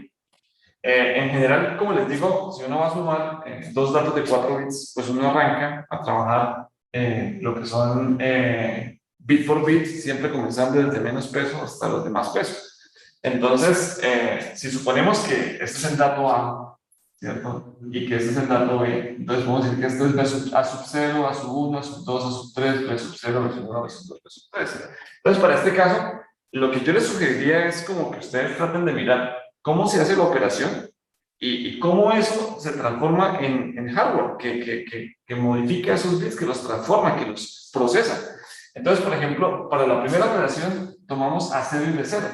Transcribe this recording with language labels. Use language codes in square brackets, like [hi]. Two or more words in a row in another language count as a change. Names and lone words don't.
[es] En general, como les digo, si uno va a sumar 2 datos de 4 bits, pues uno arranca a trabajar lo que son bit por bit, siempre comenzando desde menos peso hasta los de más peso. Entonces, si suponemos que este es el dato A, ¿cierto? Y que este es el dato B, entonces podemos decir que esto es A sub 0, A sub 1, A sub 2, A sub 3, B sub 0, B sub 1, B sub 2, B sub 3. Entonces, para este caso, lo que yo les sugeriría es como que ustedes traten de mirar cómo se hace la operación y cómo eso se transforma en hardware, que modifica esos bits, que los transforma, que los procesa. Entonces, por ejemplo, para la primera operación tomamos A0 y B0.